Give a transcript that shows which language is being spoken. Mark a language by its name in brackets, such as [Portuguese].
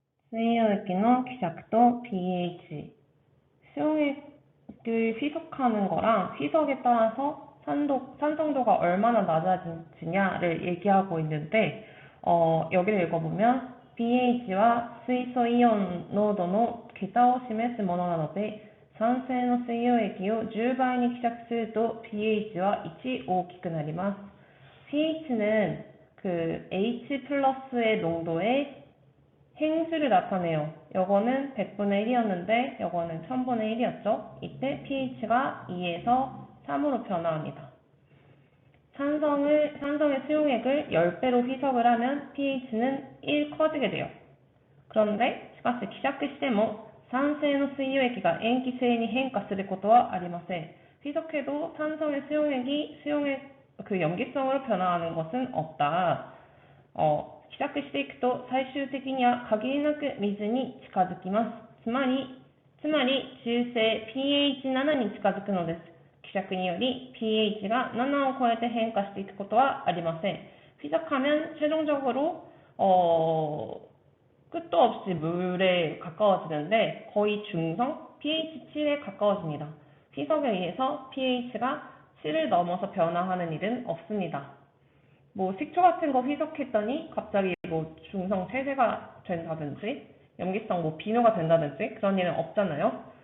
[Korean] 수용액의 기작도 pH 수용액을 희석하는 거랑 희석에 따라서 산성도가 얼마나 낮아지냐를 얘기하고 있는데 여기를 pH와 [Japanese] 水素イオン濃度の桁を示すものなので酸性の水溶液を10倍に希釈すると pH は1大きくなります。 [Korean] pH는 그 H 플러스의 농도의 행수를 나타내요. 요거는 100분의 1이었는데 요거는 1000분의 1이었죠. 이때 pH가 2에서 3으로 변화합니다. 산성의 수용액을 10배로 희석을 하면 pH는 1 커지게 돼요. 그런데 [Japanese] しかし希釈しても酸性の水溶液が塩基性に変化することはありません. [Korean] 희석해도 산성의 수용액이 그 염기성으로 변화하는 것은 없다. [Japanese] 希釈していくと最終的には限りなく水に近づきます。つまり中性 pH7 に近づくのです。希釈により pHが7を超えて変化していくことはありません. [Korean] 희석하면 최종적으로 끝도 없이 물에 가까워지는데 거의 중성 pH 7에 가까워집니다. 희석에 의해서 pH가 7을 넘어서 변화하는 일은 없습니다. 뭐 식초 같은 거 희석했더니 갑자기 뭐 중성 세제가 된다든지 염기성 뭐 비누가 된다든지 그런 일은 없잖아요.